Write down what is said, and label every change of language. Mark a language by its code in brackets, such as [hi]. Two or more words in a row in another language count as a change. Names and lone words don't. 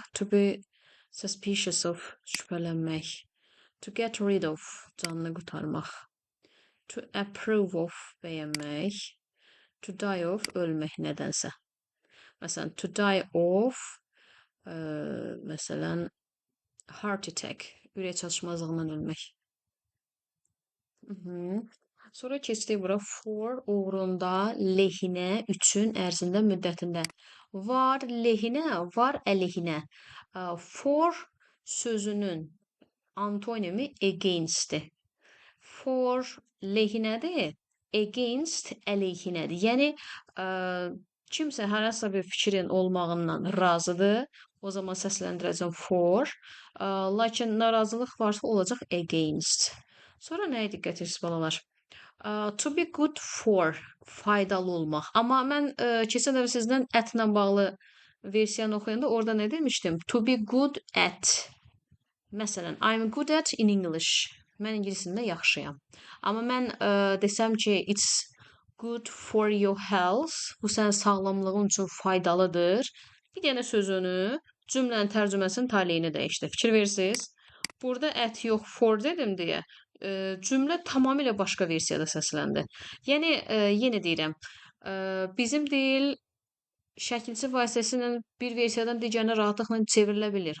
[en] To be suspicious of, şübhələnmək. To get rid of, [az] canını qurtarmaq. [en] To approve of, bəyənmək. To die of, [az] ölmək nədənsə. Məsələn, [en] to die of, məsələn, heart attack, [az] ürək çatışmazlığından ölmək. Sonra keçdik bura for uğrunda, lehinə, üçün, ərzində, müddətində. Var lehinə, var əleyhinə. For sözünün antonimi against'dir. For lehinədir, against əleyhinədir. Yəni kimsə hərəsə bir fikrin olmağından razıdır. O zaman səsləndirəcəm for. Lakin narazılıq varsa olacaq against. Sonra nəyə diqqət edirsiniz balalar? [en] To be good for, [az] faydalı olmaq. Amma mən keçən dəfə sizdən ətlə bağlı versiyanı oxuyanda orada nə demişdim? [en] To be good at. Məsələn, I'm good at in English. [az] Mən ingilis dilində yaxşıyam. Amma mən desəm ki, [en] it's good for your health, [az] bu sənin sağlamlığın üçün faydalıdır. Bir dənə sözünü, cümlənin tərcüməsinin taleyini dəyişdi. Fikir verirsiniz? Burada at yox, for dedim deyə cümlə tamamilə başqa versiyada səsləndi. Yəni, yenə deyirəm, bizim dil şəkilçi vasitəsilə bir versiyadan digərinə rahatlıqla çevrilə bilir.